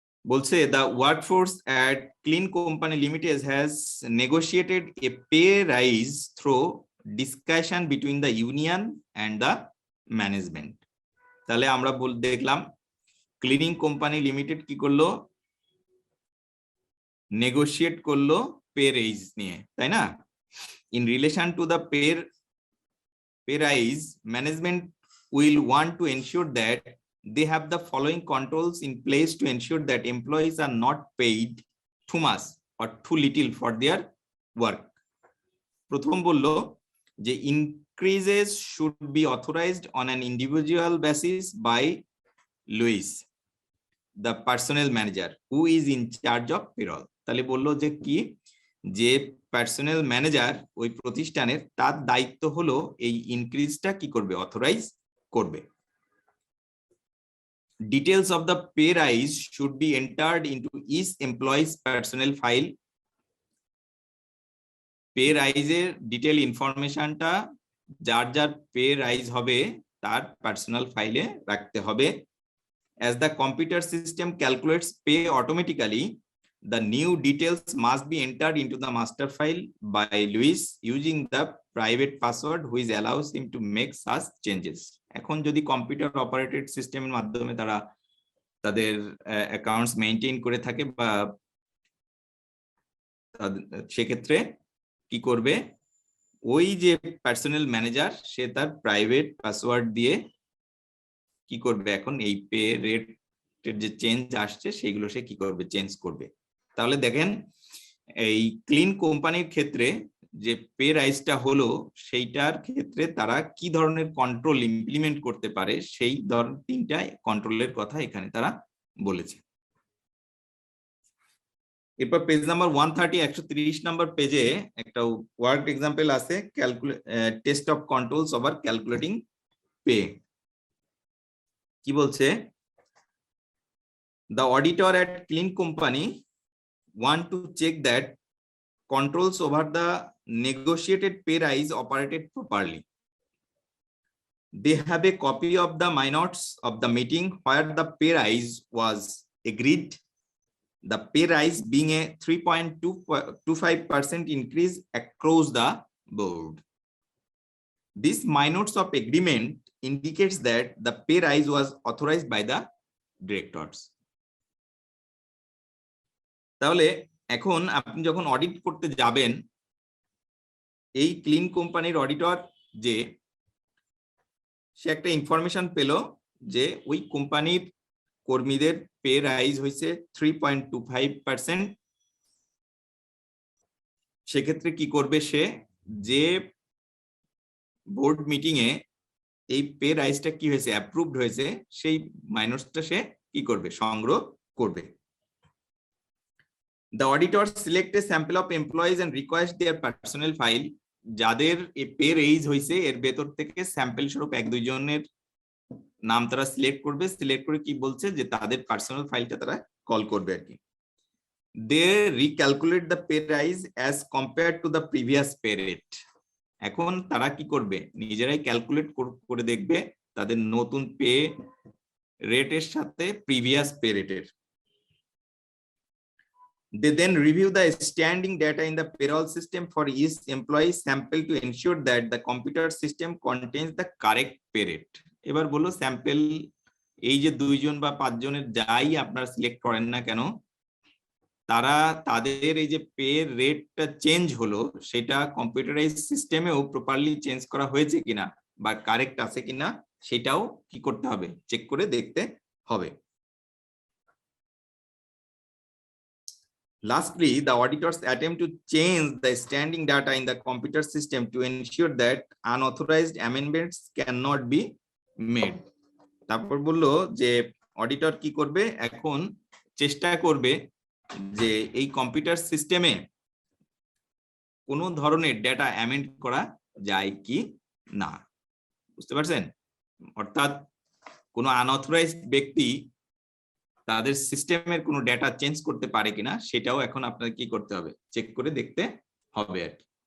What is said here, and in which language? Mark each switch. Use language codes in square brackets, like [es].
[bn] বলছে [en] the workforce at Clean Company Limited has negotiated a pay rise through discussion between the union and the management। [bn] তাহলে আমরা দেখলাম cleaning company limited কি করলো, negotiate করলো pay raise নিয়ে, তাই না। [en] In relation to the pay rise, management will want to ensure that they have the following controls in place to ensure that employees are not paid too much or too little for their work। [bn] প্রথম বললো যে [en] increases should be authorized on an individual basis by Louis, the personnel manager who is in charge of payroll। [bn] তাহলে বললো যে কি, যে personal manager ওই প্রতিষ্ঠানের, তার দায়িত্ব হলো এই ইনক্রিজটা কি করবে, অথরাইজ করবে। [en] Details of the pay rise should be entered into each employee's personnel file। [bn] Pay রাইজের detail ইনফরমেশনটা যার যার পে রাইজ হবে তার পার্সোনাল ফাইলে রাখতে হবে। [en] As the computer system calculates pay automatically, the new details must be entered into the master file by Louis using the private password which allows him to make such changes। [bn] এখন যদি computer operated সিস্টেমের মাধ্যমে তারা তাদের accounts maintain করে থাকে, বা সেক্ষেত্রে কি করবে, ওই যে পার্সোনাল ম্যানেজার সে তার প্রাইভেট পাসওয়ার্ড দিয়ে কি করবে, এখন এই পে রেটের যে চেঞ্জ আসছে সেগুলো সে কি করবে, চেঞ্জ করবে। তাহলে দেখেন এই ক্লিন কোম্পানির ক্ষেত্রে যে পে রাইজটা হলো সেইটার ক্ষেত্রে তারা কি ধরনের কন্ট্রোল ইমপ্লিমেন্ট করতে পারে সেই ধরনের তিনটা কন্ট্রোলের কথা এখানে তারা বলেছে। এরপর পেজ নাম্বার 130 130 নাম্বার পেজে একটা ওয়ার্ক এক্সাম্পল আছে, test of controls over calculating pay. কি বলছে, [en] the auditor at clean company want to check that controls over the negotiated pay rise operated properly. They have a copy of the minutes of the meeting where the pay rise was agreed, the pay rise being a 3.25% increase across the board. This minutes of agreement indicates that the pay rise was authorized by the directors. [bn] তাহলে এখন আপনি যখন audit করতে যাবেন, এই clean কোম্পানির auditor যে সে একটা ইনফরমেশন পেল যে ওই কোম্পানির কর্মীদের পে রাইজ হয়েছে 3.25%। সেক্ষেত্রে কি করবে, সে যে বোর্ড মিটিং এ এই পে রাইজটা কি হয়েছে অ্যাপ্রুভড হয়েছে সেই মাইনাসটা সে কি করবে, সংগ্রহ করবে। [en] The auditors select a sample of employees and request their personnel file. [bn] যাদের পে রেইজ হয়েছে এর ভেতর থেকে স্যাম্পল স্বরূপ 1-2 জনের নাম তারা সিলেক্ট করবে, সিলেক্ট করে কি বলছে যে তাদের পার্সোনাল ফাইলটা তারা কল করবে আর কি। [en] They recalculate the pay rise as compared to the previous pay rate. [bn] এখন তারা কি করবে, নিজেরাই ক্যালকুলেট করে দেখবে তাদের নতুন পে রেটের সাথে প্রিভিয়াস পে রেটের। [en] They then review the standing data in the payroll system for each employee sample to ensure that the computer system contains the correct pay rate. [bn] এবার বলো স্যাম্পল এই যে 2 জন বা 5 জনের যাই আপনারা সিলেক্ট করেন না কেন, তারা তাদের এই যে পে রেটটা চেঞ্জ হলো সেটা কম্পিউটারাইজ সিস্টেমেও প্রপারলি চেঞ্জ করা হয়েছে কিনা বা কারেক্ট আছে কিনা সেটাও কি করতে হবে, চেক করে দেখতে হবে। [en] Lastly, the auditors attempt to change the standing data in the computer system to ensure that unauthorized amendments cannot be made. [bn] তারপর বললো যে অডিটর কি করবে, এখন চেষ্টা করবে যে এই কম্পিউটার সিস্টেমে কোনো ধরনের ডেটা অ্যামেন্ড করা যায় কি না। বুঝতে পারছেন? অর্থাৎ কোনো আনঅথরাইজড ব্যক্তি তাদের সিস্টেমের কোনো ডেটা চেঞ্জ করতে পারে কিনা সেটাও এখন আপনাদের কি করতে হবে, চেক করে দেখতে হবে আর কি।